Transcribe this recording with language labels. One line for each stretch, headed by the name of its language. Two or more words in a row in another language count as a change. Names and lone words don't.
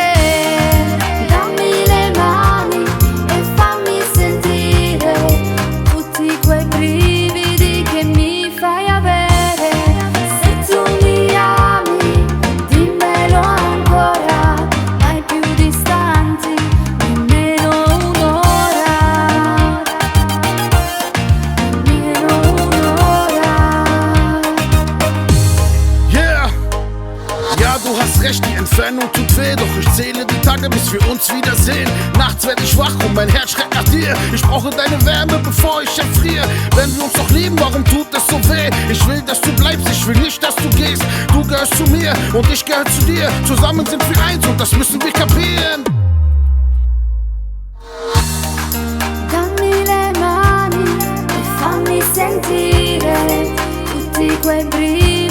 Italian: Dammi le mani e fammi sentire tutti quei brividi che mi fai avere. Se tu mi ami, dimmelo ancora, mai più distanti, nemmeno un'ora, nemmeno un'ora. Yeah!
German: Ja, du hast recht, die Entfernung tut weh, doch ich zähle die Tage, bis wir uns wiedersehen. Nachts werd ich wach und mein Herz schreit nach dir. Ich brauche deine Wärme, bevor ich erfriere. Wenn wir uns doch lieben, warum tut es so weh? Ich will, dass du bleibst, ich will nicht, dass du gehst. Du gehörst zu mir und ich gehöre zu dir. Zusammen sind wir eins und das müssen wir kapieren.
Italian: Dammi le mani e fammi sentire tutti quei brividi